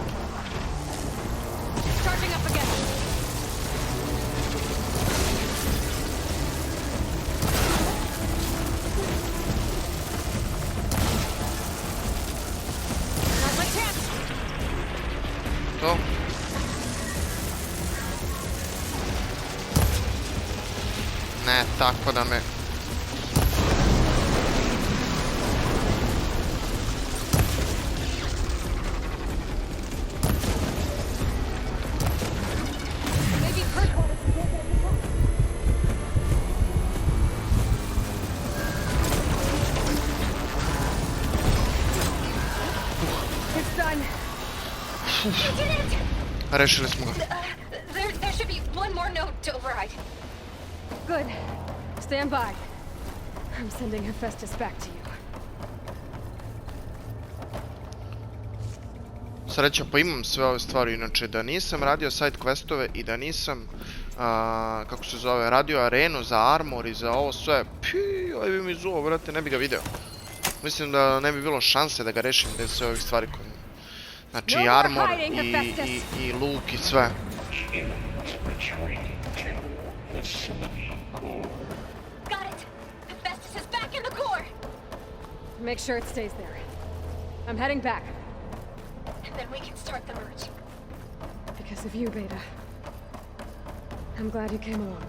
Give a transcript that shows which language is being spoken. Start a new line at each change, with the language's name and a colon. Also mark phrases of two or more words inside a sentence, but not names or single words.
English: Charging up again. Now's my chance.
Serbian: To. Ne, tako da me...
English: Maybe purple. It's done. You did it!
Serbian: Rešili smo ga.
English: There should be one more node to override. Good. Stand by. I'm sending Hephaestus back to you.
Serbian: Sreća, pa imam sve ove stvari, inače da nisam radio
English: side questove
Serbian: i da nisam, kako se zove, radio arenu za armor i za ovo sve, ovaj bi mi zuo, brate, ne bi ga video. Mislim da ne bi bilo šanse da ga rešim bez sve ovih stvari koje... Znači i armor i luk i sve.
English: Got it! Hephaestus is back in the core! Make sure it stays there. I'm heading back. And then we can start the merge. Because of you, Beta. I'm glad you came along.